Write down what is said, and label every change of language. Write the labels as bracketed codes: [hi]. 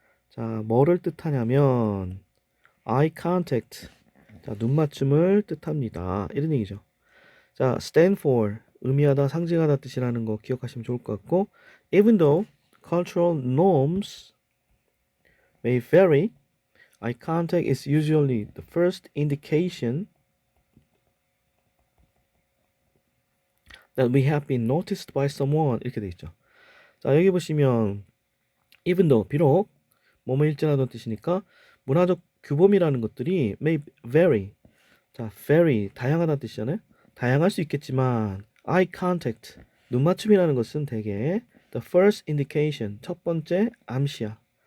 [ko] 자, 뭐를 뜻하냐면 eye contact. 자, 눈 맞춤을 뜻합니다. 이런 얘기죠. [en] 자, stand for [ko] 의미하다, 상징하다 뜻이라는 거 기억하시면 좋을 것 같고, [en] even though cultural norms may vary, eye contact is usually the first indication that we have been noticed by someone. [ko] 이렇게 돼 있죠. 자, 여기 보시면 [en] even though [ko] 비록 뭐뭐 일진하다는 뜻이니까 문화적 규범이라는 것들이 [en] may vary. [ko] 자, vary 다양하다는 뜻이잖아요. 다양할 수 있겠지만 eye contact 눈 맞춤이라는 것은 대개 [en] the first indication [ko] 첫 번째 암시야.